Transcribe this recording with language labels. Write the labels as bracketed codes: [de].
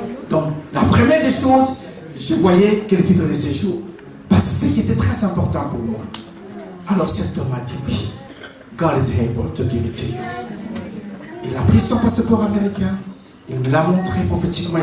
[fr] Donc, la première des choses, je voyais quel titre de séjour. Parce que c'est ce qui était très important pour moi. Alors cet homme a dit oui. [en] God is able to give it to you. [fr] Il a pris son passeport américain. Il me l'a montré prophétiquement.